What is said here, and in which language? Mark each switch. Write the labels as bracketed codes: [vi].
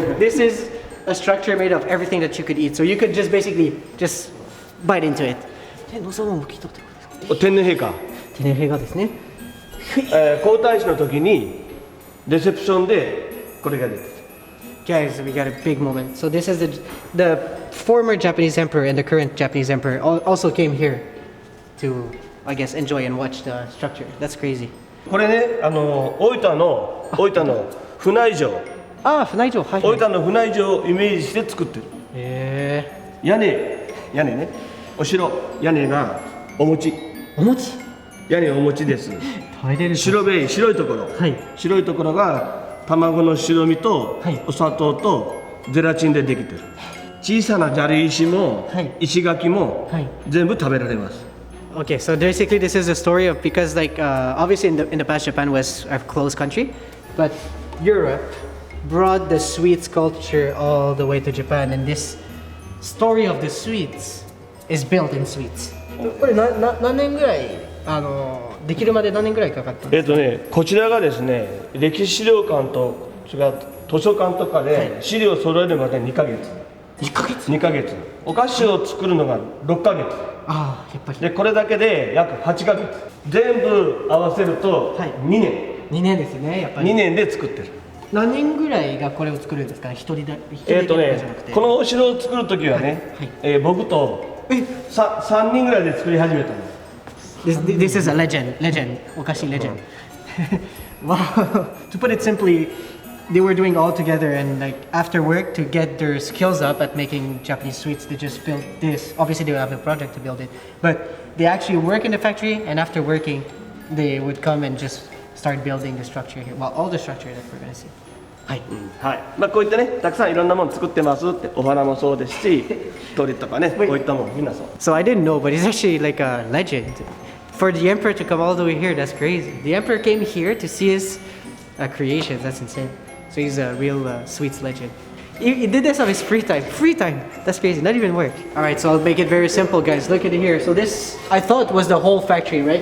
[en] This is a structure made of everything that you could eat. So you could just basically just bite into it. [ja] 天皇様も聞いたってことですか？天皇陛下。天皇陛下ですね。皇太子の時にレセプションでこれが出て [en] Guys, we got a big moment. So this is the former Japanese emperor and the current Japanese emperor also came here to, I guess, enjoy and watch the structure. That's crazy. [ja] これね、大分の船井城、 [en] Ah, Funaijo. Hi. [ja] 大分の船井城をイメージして作ってる。 [en] Yeah. [ja] 屋根ね、お城、屋根がお餅、 Omochi. 屋根お餅です。白いところ、はい白いところが卵の白身と、はいお砂糖とゼラチンでできてる。小さな砂利石も、はい石垣も、はい全部食べられます。 [en] Okay, so basically this is a story of because like obviously in the past Japan was a closed country, but Europe brought the sweets culture all the way to Japan, and this story of the sweets is built in sweets. [ja] これ何年ぐらいできるまで何年ぐらいかかったんですか？こちらがですね、歴史資料館と違う図書館とかで資料を揃えるまで2ヶ月。2ヶ月。お菓子を作るのが6ヶ月。ああ、やっぱり。でこれだけで約8ヶ月。全部合わせるとはい 2年。 2年ですね、やっぱり。 2年で作ってる。何人ぐらいがこれを作るんですかね？一人でじゃなくて。このお城を作る時はね、僕と3人ぐらいで作り始めたんです。 [en] This is a legend, Okashi legend. Wow. To put it simply, they were doing all together and like after work to get their skills up at making Japanese sweets, they just built this. Obviously they would have a project to build it, but they actually work in the factory and after working, they would come and just start building the structure here. Well, all the structure that we're gonna see. [ja] はい。はい。こういったね、たくさんいろんなもの作ってますって、お花もそうですし、鳥とかね、こういったものみんなそう。 [en] So I didn't know, but it's actually like a legend. For the emperor to come all the way here, that's crazy. The emperor came here to see his creations. That's insane. So he's a real sweets legend. He did this on his free time. Free time. That's crazy. Not even work. All right, so I'll make it very simple, guys. Look at it here. So this, I thought, was the whole factory, right?